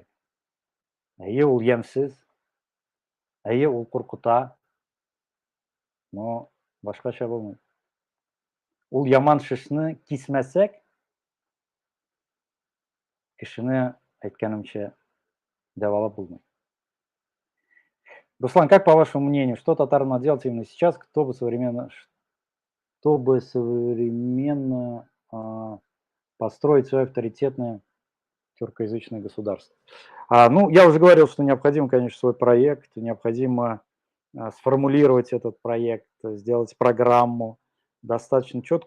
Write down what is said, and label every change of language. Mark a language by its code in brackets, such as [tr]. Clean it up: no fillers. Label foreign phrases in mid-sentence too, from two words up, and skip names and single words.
[tt] Әйе, ул ямьсез. Әйе, ул куркыта. Но башкача булмый. Ул яман шешне кисмәсәк, кешене, әйткәнемчә, дәвалап булмый. [ru] Руслан, как по вашему мнению, что татары надо делать именно сейчас, чтобы современно построить свое авторитетное тюркоязычное государство? Ну, я уже говорил, что необходимо, конечно, свой проект, необходимо сформулировать этот проект, сделать программу достаточно четко.